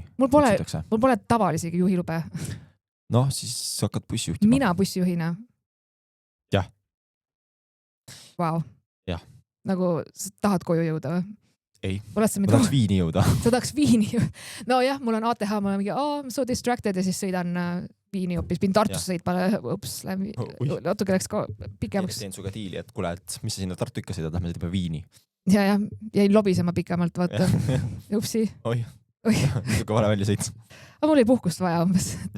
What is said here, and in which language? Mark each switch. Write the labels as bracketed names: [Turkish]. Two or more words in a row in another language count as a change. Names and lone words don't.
[Estonian] mul pole tavalisegi juhilube. Noh, siis hakkad bussijuhtima. Mina bussijuhina. Jah. Wow. Jah. Nagu sa tahad koju jõuda või? Ei, ma tahaks Viini jõuda. Sa tahaks Viini jõuda? No jah, mul on ATH, ma olen mingi, [English] I'm so distracted [Estonian] ja siis sõidan Viini hoopis, pidin Tartusse sõitma, natuke läks ka pikemaks. Teen suga diili, et kuule, et mis sa sinna Tartu ikka sõidad, lähme sõidame Viini. Ja, jäin lobisema pikemalt, vaata. Upsi. Oi. Suga vale välja sõits. Aga mul ei puhkust vaja umbes.